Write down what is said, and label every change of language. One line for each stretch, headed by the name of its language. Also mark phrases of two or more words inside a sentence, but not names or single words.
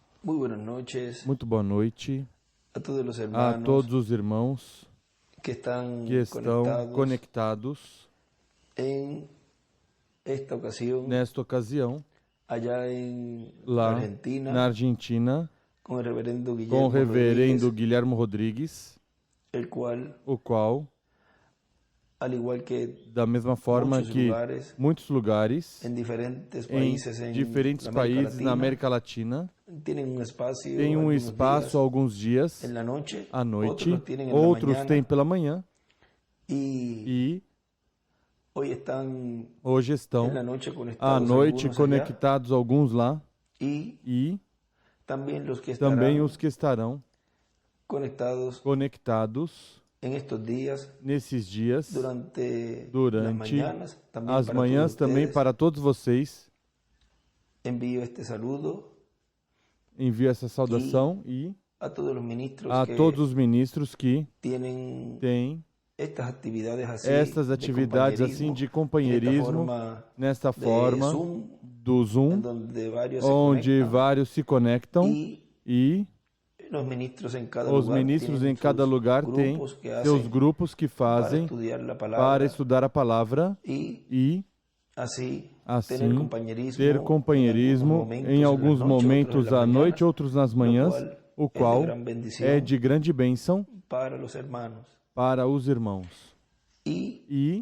Spanish: Muy buenas noches
Portuguese: Muito boa noite
Spanish: a todos los
Portuguese: a
Spanish: hermanos
Portuguese: todos os irmãos
Spanish: que están
Portuguese: que estão conectados
Spanish: en esta ocasión
Portuguese: nesta ocasião,
Spanish: allá en
Portuguese: lá
Spanish: Argentina
Portuguese: na Argentina,
Spanish: con el reverendo
Portuguese: com o
Spanish: Guillermo
Portuguese: reverendo
Spanish: Rodríguez,
Portuguese: Guilhermo Rodrigues,
Spanish: el cual,
Portuguese: o qual,
Spanish: al igual que
Portuguese: da mesma forma
Spanish: muchos
Portuguese: que
Spanish: lugares,
Portuguese: muitos lugares
Spanish: en diferentes
Portuguese: em
Spanish: países en
Portuguese: diferentes
Spanish: la América
Portuguese: países na
Spanish: Latina,
Portuguese: América Latina,
Spanish: tienen un espacio,
Portuguese: tem um
Spanish: algunos
Portuguese: espaço
Spanish: días
Portuguese: alguns dias
Spanish: en la noche,
Portuguese: à noite,
Spanish: otros tienen en
Portuguese: outros
Spanish: la mañana,
Portuguese: têm pela manhã
Spanish: y
Portuguese: e
Spanish: hoy están
Portuguese: hoje
Spanish: en
Portuguese: estão
Spanish: la noche
Portuguese: à
Spanish: conectados
Portuguese: noite
Spanish: algunos allá,
Portuguese: conectados alguns lá
Spanish: y
Portuguese: e
Spanish: también los que
Portuguese: também
Spanish: estarán
Portuguese: os que estarão conectados
Spanish: en estos días
Portuguese: nesses dias,
Spanish: durante
Portuguese: durante
Spanish: las mañanas, también
Portuguese: as
Spanish: para
Portuguese: manhãs
Spanish: todos
Portuguese: também
Spanish: ustedes.
Portuguese: para todos vocês.
Spanish: Envío este saludo
Portuguese: Envio essa saudação e
Spanish: a todos los ministros
Portuguese: a
Spanish: que
Portuguese: todos os ministros que
Spanish: tienen
Portuguese: têm
Spanish: estas actividades así
Portuguese: estas
Spanish: de
Portuguese: atividades assim de companheirismo nesta forma
Spanish: Zoom,
Portuguese: do
Spanish: en
Portuguese: Zoom,
Spanish: donde varios
Portuguese: onde
Spanish: se conectan,
Portuguese: vários se conectam
Spanish: y
Portuguese: e
Spanish: los ministros en cada
Portuguese: os
Spanish: lugar
Portuguese: ministros
Spanish: tienen
Portuguese: em cada
Spanish: sus
Portuguese: lugar têm
Spanish: grupos que
Portuguese: seus
Spanish: hacen
Portuguese: grupos que
Spanish: para
Portuguese: fazem
Spanish: estudiar la
Portuguese: para
Spanish: palabra
Portuguese: estudar a palavra
Spanish: y
Portuguese: e
Spanish: así
Portuguese: assim ter companheirismo em alguns momentos à noite, outros nas manhãs, o qual é é de grande bênção para os hermanos. para os irmãos. E E